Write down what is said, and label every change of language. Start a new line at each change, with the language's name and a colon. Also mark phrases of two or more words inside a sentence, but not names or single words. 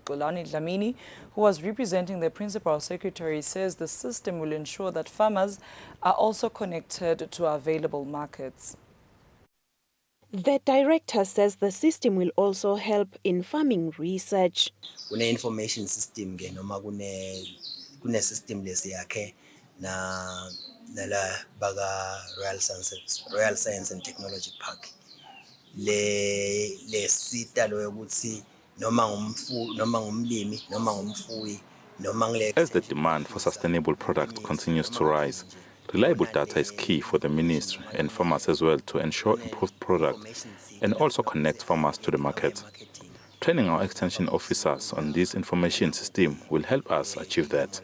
English: Xolani Dlamini, who was representing the Principal Secretary, says the system will ensure that farmers are also connected to available markets. The director says the system will also help in farming research. Information system
Swati: ke noma kune system lesiyakhe na nala baga Royal Science and Technology Park le sita lo ukuthi noma ngumlimi noma ngumfuyi.
English: As the demand for sustainable products continues to rise, reliable data is key for the ministry and farmers as well to ensure improved products and also connect farmers to the market. Training our extension officers on this information system will help us achieve that.